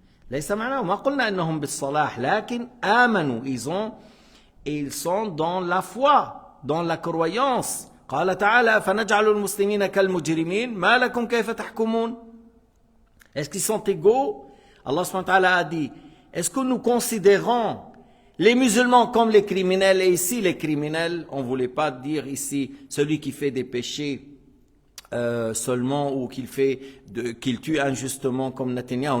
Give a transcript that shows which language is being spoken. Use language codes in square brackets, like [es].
[ar] ليس معناه ما قلنا أنهم بالصلاح لكن آمنوا [fr] ils sont dans la foi, dans la croyance. [ar] قال تعالى فنجعل المسلمين كالمجرمين ما لكم كيف تحكمون. [fr] Est-ce qu'ils sont égaux? Allah subhanahu wa ta'ala a dit, est-ce que nous considérons les musulmans comme les criminels? Et ici les criminels, on ne voulait pas dire ici celui qui fait des péchés seulement ou qu'il tue injustement comme Netanyahou.